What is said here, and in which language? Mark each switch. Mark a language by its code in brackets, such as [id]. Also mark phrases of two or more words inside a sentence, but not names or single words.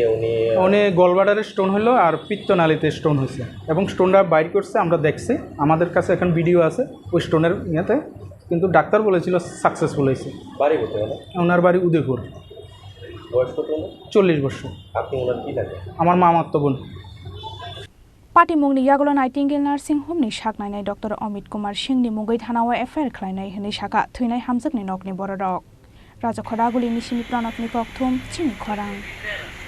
[bn] উনি গল ব্লাডারে স্টোন হলো আর পিত্তনালীতে স্টোন হয়েছে, এবং স্টোনটা বাইর করছে আমরা দেখছি, আমাদের কাছে এখন ভিডিও আছে ওই স্টোনের ইয়েতে। কিন্তু ডাক্তার বলেছিল সাকসেসফুল হয়েছে। বাড়ি কোথায়? ওনার বাড়ি উদয়পুর। বয়স কত? 40 বছর। আপনি ওনার কী লাগে? আমার মামাতো বোন। [trp] पाटिमुंगनि यागल नाइटिंगेल नार्सिं होमनि साखनायनाय डक्टर अमित कुमार सिंहनि मुंगै थानाव एफआईआर खालायनाय हनै साखा थैनाय हामजोकनि नगनि बरदक राजा खरागुलिनि सिनि प्रणबनि कक्थुम चिनि खरां।